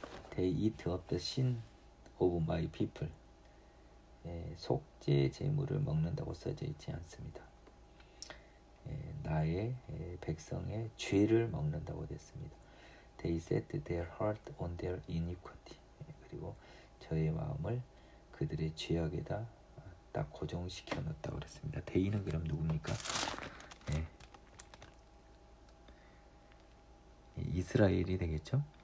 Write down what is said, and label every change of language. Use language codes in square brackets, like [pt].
[en] They eat up the sin of my people. [ko] 속죄 제물을 먹는다고 써져 있지 않습니다. 나의 백성의 죄를 먹는다고 됐습니다. [en] They set their heart on their iniquity. [ko] 그리고 저의 마음을 그들의 죄악에다 딱 고정시켜 놓았다고 그랬습니다. They는 그럼 누굽니까? 이스라엘이 되겠죠.